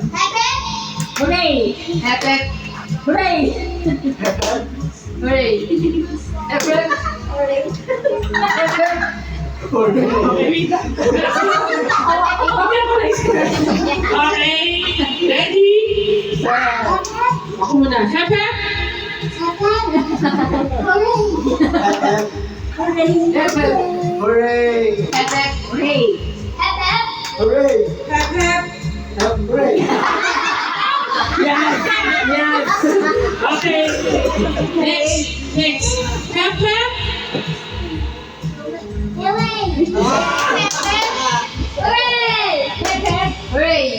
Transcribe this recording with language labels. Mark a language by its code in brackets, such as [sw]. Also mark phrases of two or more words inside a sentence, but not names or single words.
[en] Hooray! Hep, hep. Hooray! Hooray! Hep, hep. Hep, hep. [tl] Okay, wait lang. [en] Okay, ready? [tl] Ako muna. [en] Hep, hep. Hep, hep. Hooray! Hep, hep. Hooray! Hooray! Hep, hep. Hooray! Yes! Yes! Okay. Next. Hep, hep. Hooray!